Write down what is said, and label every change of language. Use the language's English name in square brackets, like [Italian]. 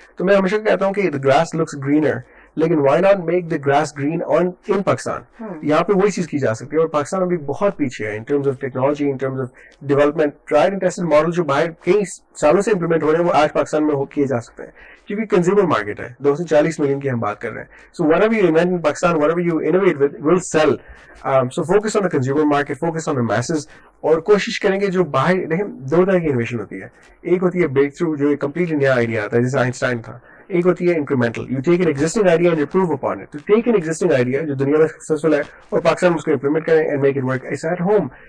[Urdu] تو میں ہمیشہ کہتا ہوں کہ [English] the grass looks greener, لیکن why not make the grass green in Pakistan. [Urdu] یہاں پہ وہی چیز کی جا سکتی ہے, اور پاکستان ابھی بہت پیچھے ہے in terms of technology, in terms of development. Tried and tested model جو باہر کئی سالوں سے امپلیمنٹ ہو رہے ہیں وہ آج پاکستان میں کیے جا سکتے ہیں, کیونکہ کنزیومر مارکیٹ ہے, 240 ملین کی ہم بات کر رہے ہیں. [English] So whatever you invent in Pakistan, whatever you innovate with will sell. So focus on the consumer market, focus on the masses, [Urdu] اور کوشش کریں گے جو باہر دیکھیں 2 طرح کی انویشن ہوتی ہے. ایک ہوتی ہے بریک تھرو, جو ایک کمپلیٹلی نیا آئیڈیا آتا ہے, جیسے آئنسٹائن تھا. ایک ہوتی ہے incremental. [English] You take an existing idea and improve upon it. تو take an existing idea [Urdu] جو دنیا میں سکسیسفل ہے اور پاکستان میں اس کو امپلیمنٹ کریں [English] And make it work at home.